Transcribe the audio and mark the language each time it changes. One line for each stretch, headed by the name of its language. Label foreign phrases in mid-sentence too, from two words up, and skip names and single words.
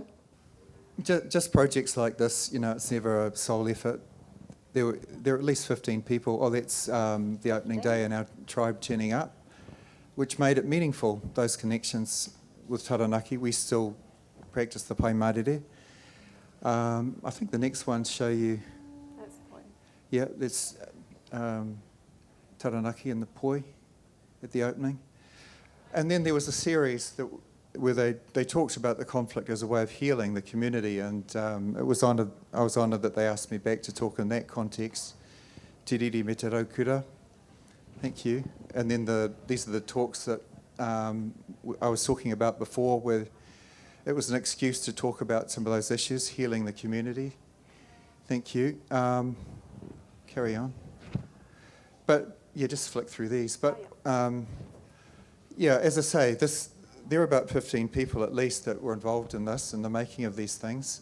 English: Just projects like this, you know, it's never a sole effort. There are at least 15 people. Oh, that's the opening day and our tribe turning up, which made it meaningful, those connections with Taranaki. We still practice the
Māori: pai marere.
English: I think the next ones show you... That's the point. Yeah, there's Taranaki and the poi at the opening. And then there was a series where they talked about the conflict as a way of healing the community, and I was honoured that they asked me back to talk in that context.
Māori: Te riri me te raukura.
English: Thank you. And then these are the talks that I was talking about before, where it was an excuse to talk about some of those issues, healing the community. Thank you. Carry on. But yeah, just flick through these. But yeah, as I say, there are about 15 people at least that were involved in this, in the making of these things.